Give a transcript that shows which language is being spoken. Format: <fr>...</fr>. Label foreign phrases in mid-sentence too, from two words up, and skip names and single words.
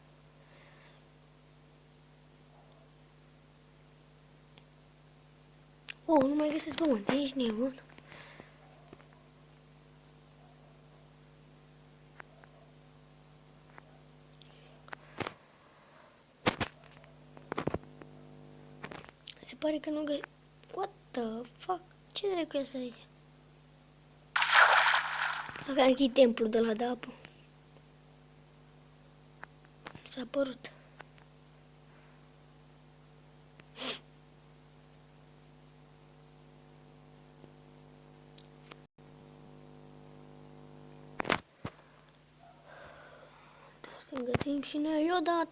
<ro>Oh, nu mai găsesc pământ, ești nebun. Se pare că nu găsesc.</ro> <en>What the fuck?</en> <ro>Ce dracu e asta aici? Dacă închid templul de la apă. S-a părut. Trebuie să găsim și noi odată.</ro>